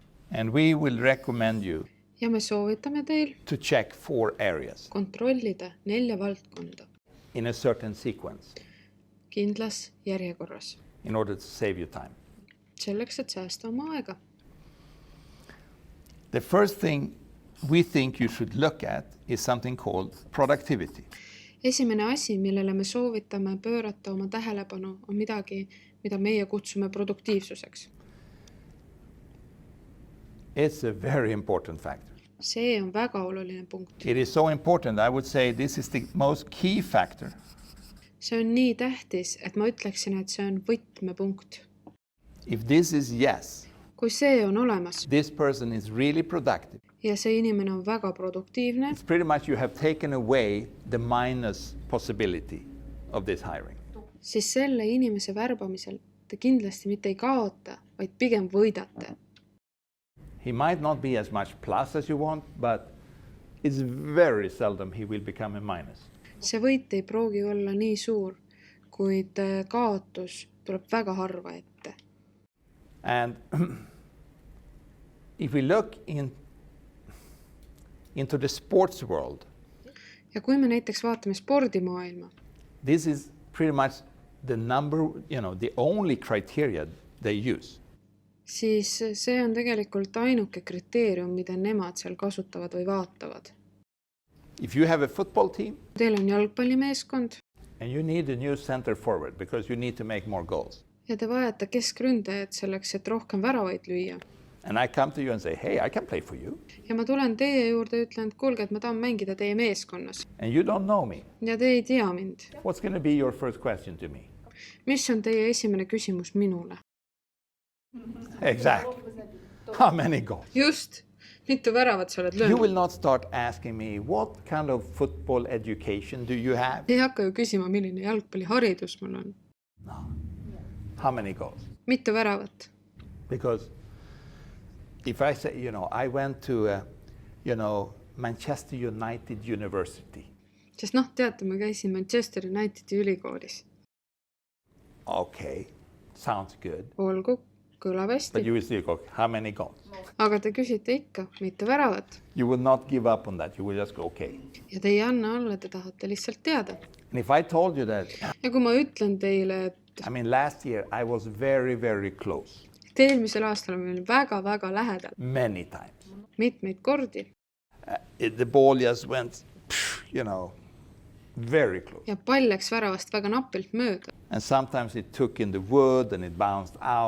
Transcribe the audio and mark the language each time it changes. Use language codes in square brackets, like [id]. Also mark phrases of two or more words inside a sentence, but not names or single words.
[en] And we will recommend you [et] Ja me soovitame teil [en] to check 4 areas [et] kontrollida 4 valdkonda [en] in a certain sequence [et] kindlas järjekorras, [en] in order to save you time. [et] selleks, et säästa oma aega. [en] The first thing we think you should look at is something called productivity. [et] Esimene asi, millele me soovitame pöörata oma tähelepanu, on midagi, mida meie kutsume produktiivsuseks. [en] It's a very important factor. [et] See on väga oluline punkt. [en] It is so important, I would say this is the most key factor. [et] See on nii tähtis, et ma ütleksin, et see on võtmepunkt. [en] If this is yes, [et] Kui see on olemas [en] this person is really productive. [et] ja see inimene on väga produktiivne, [en] It's pretty much you have taken away the minus possibility of this hiring. [et] siis selle inimese värbamisel te kindlasti mitte ei kaota, vaid pigem võidate. [en] He might not be as much plus as you want, but it's very seldom he will become a minus. [et] See võit ei pruugi olla nii suur, kuid kaotus tuleb väga harva ette. [en] And if we look into the sports world, [et] Ja kui me näiteks vaatame spordimaailma, [en] this is pretty much the the only criteria they use. [et] siis see on tegelikult ainuke kriteerium, mida nemad seal kasutavad või vaatavad. [en] If you have a football team [et] Teil on jalgpallimeeskond [en] and you need a new center forward because you need to make more goals, [et] ja te vajate keskründajat selleks, et rohkem väravaid lüüa. [en] and I come to you and say, hey, I can play for you, [et] Ja ma tulen teie juurde ja ütlen, et kuulge, et ma tahan mängida teie meeskonnas. [en] and you don't know me, [et] Ja te ei tea mind. [en] what's going to be your first question to me? [et] Mis on teie esimene küsimus minule? [en] Exactly. How many goals? [et] Just, mitu väravat sa oled [en] You [et] löönud? [en] will not start asking me, what kind of football education do you have? [et] Ei hakka ju küsima, milline jalgpalliharidus mul on. [en] No. How many goals? [et] Mitu väravat? [en] Because if I say, I went to, Manchester United University. [et] Sest teate, ma käisin Manchester Unitedi ülikoolis. [en] Okay, sounds good. [et] Olgu, kõlab [en] But [et] hästi. [en] you will still go, how many goals? [et] Aga te küsite ikka, mitu väravat. [en] You will not give up on that. You will just go, okay. [et] Ja te ei anna alla, te tahate lihtsalt teada. [en] And if I told you that, [et] Ja kui ma ütlen teile, et [en] last year I was very, very close. [et] eelmisel aastal on meil väga-väga lähedal, [en] Many times. [et] mitmeid kordi. [en] The ball just went, very close. [et] Ja pall läks väravast väga napilt mööda. [en] And sometimes it took in the wood and it bounced out.